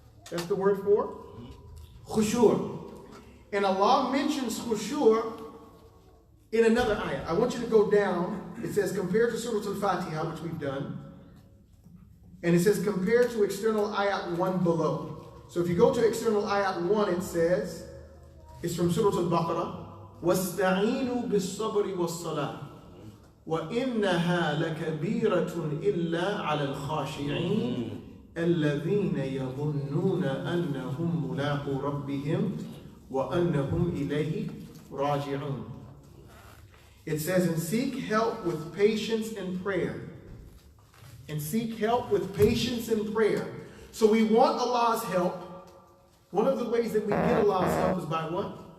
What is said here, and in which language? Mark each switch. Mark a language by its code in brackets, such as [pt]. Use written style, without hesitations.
[en] That's the word for khushu'. And Allah mentions khushu' in another ayah. I want you to go down. It says, compared to Surah Al-Fatiha, which we've done. And it says, compared to external ayat 1 below. So if you go to external ayat 1, it says, it's from Surah Al-Baqarah, [ar] وَاسْتَعِينُوا بِالصَّبْرِ وَالصَّلَاةِ وَإِنَّهَا لَكَبِيرَةٌ إِلَّا عَلَى الْخَاشِعِينَ الَّذِينَ يَظُنُّونَ أَنَّهُمْ مُلَاقُو رَبِّهِمْ وَأَنَّهُمْ إِلَيْهِ رَاجِعُونَ. [en] It says, and seek help with patience and prayer. And seek help with patience and prayer. So we want Allah's help. One of the ways that we get Allah's help is by what?